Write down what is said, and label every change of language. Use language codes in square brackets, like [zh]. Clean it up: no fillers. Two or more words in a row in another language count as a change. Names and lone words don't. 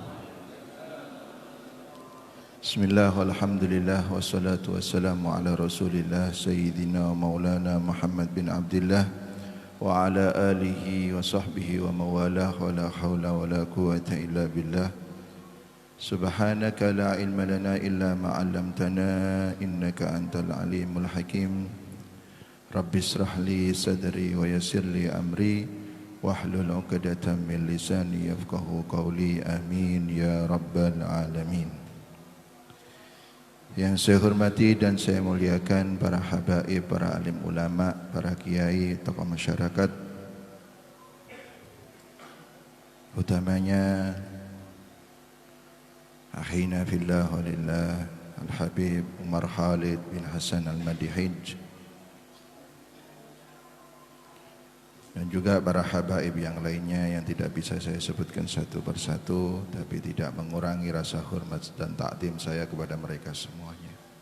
[ar] بسم الله والحمد لله والصلاة والسلام على رسول الله سيدنا مولانا محمد بن عبد الله وعلى آله وصحبه ومن والاه ولا حول ولا قوة إلا بالله. سبحانك لا علم لنا إلا ما علمتنا إنك أنت العليم الحكيم. رب اشرح لي صدري ويسر لي أمري واحلل عقدة من لساني يفقهوا قولي. آمين يا رب العالمين. [id] Yang saya hormati dan saya muliakan para habaib, para alim ulama, para kiai, tokoh masyarakat, utamanya [ar] أخينا في الله ولله [id] Al-Habib Umar Khalid bin Hasan Al-Madihij, dan juga para habaib yang lainnya yang tidak bisa saya sebutkan satu persatu, tapi tidak mengurangi rasa hormat dan takdim saya kepada mereka semuanya.